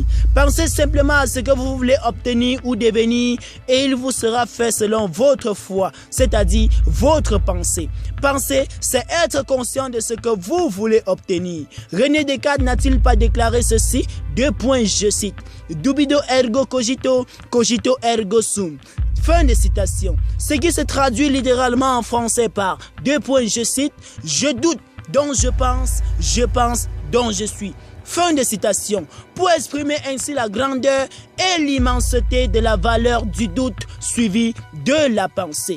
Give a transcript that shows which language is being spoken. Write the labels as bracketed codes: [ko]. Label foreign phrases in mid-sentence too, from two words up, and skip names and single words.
[fr] Pensez simplement à ce que vous voulez obtenir ou devenir et il vous sera fait selon votre foi, c'est-à-dire votre pensée. Penser, c'est être conscient de ce que vous voulez obtenir. René Descartes n'a-t-il pas déclaré ceci? Je cite. [la] Dubido ergo cogito, cogito ergo sum. [fr] Fin de citation. Ce qui se traduit littéralement en français par je cite, je doute, donc je pense, donc je suis. Fin de citation. Pour exprimer ainsi la grandeur et l'immensité de la valeur du doute suivi de la pensée.